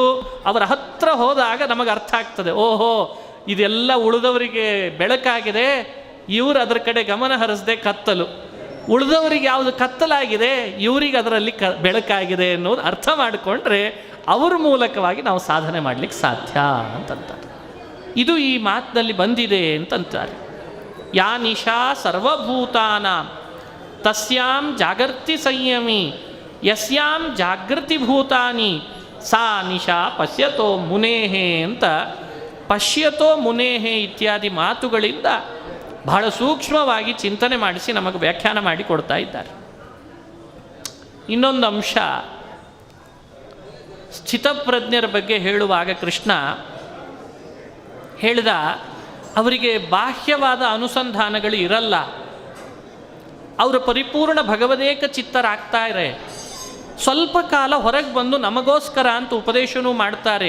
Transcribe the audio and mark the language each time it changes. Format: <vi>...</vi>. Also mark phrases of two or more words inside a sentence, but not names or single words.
<kn>ಅವರ ಹತ್ರ ಹೋದಾಗ ನಮಗೆ ಅರ್ಥ ಆಗ್ತದೆ, ಓಹೋ ಇದೆಲ್ಲ ಉಳಿದವರಿಗೆ ಬೆಳಕಾಗಿದೆ, ಇವರು ಅದರ ಕಡೆ ಗಮನ ಹರಿಸದೆ ಕತ್ತಲು, ಉಳಿದವರಿಗೆ ಯಾವುದು ಕತ್ತಲಾಗಿದೆ ಇವರಿಗೆ ಅದರಲ್ಲಿ ಬೆಳಕಾಗಿದೆ ಅನ್ನೋದು ಅರ್ಥ ಮಾಡಿಕೊಂಡ್ರೆ ಅವ್ರ ಮೂಲಕವಾಗಿ ನಾವು ಸಾಧನೆ ಮಾಡಲಿಕ್ಕೆ ಸಾಧ್ಯ ಅಂತಂತಾರೆ. ಇದು ಈ ಮಾತಿನಲ್ಲಿ ಬಂದಿದೆ ಅಂತಂತಾರೆ.</kn> <sa>ಯಾ ನಿಶಾ ಸರ್ವಭೂತಾನಾಂ ತಸ್ಯಾಂ ಜಾಗರ್ತಿ ಸಂಯಮಿ ಯಸ್ಯಾಂ ಜಾಗೃತಿ ಭೂತಾನಿ ಸಾ ನಿಶಾ ಪಶ್ಯತೋ ಮುನೇಹೇ</sa> <kn>ಅಂತ</kn> <sa>ಪಶ್ಯತೋ ಮುನೇಹೇ</sa> <kn>ಇತ್ಯಾದಿ ಮಾತುಗಳಿಂದ ಬಹಳ ಸೂಕ್ಷ್ಮವಾಗಿ ಚಿಂತನೆ ಮಾಡಿಸಿ ನಮಗೆ ವ್ಯಾಖ್ಯಾನ ಮಾಡಿ ಕೊಡ್ತಾ ಇದ್ದಾರೆ. ಇನ್ನೊಂದು ಅಂಶ, ಸ್ಥಿತಪ್ರಜ್ಞರ ಬಗ್ಗೆ ಹೇಳುವಾಗ ಕೃಷ್ಣ ಹೇಳಿದ, ಅವರಿಗೆ ಬಾಹ್ಯವಾದ ಅನುಸಂಧಾನಗಳು ಇರಲ್ಲ, ಅವರು ಪರಿಪೂರ್ಣ ಭಗವದೇಕ ಚಿತ್ತರಾಗ್ತಾರೆ, ಸ್ವಲ್ಪ ಕಾಲ ಹೊರಗೆ ಬಂದು ನಮಗೋಸ್ಕರ ಅಂತ ಉಪದೇಶನೂ ಮಾಡ್ತಾರೆ.</kn>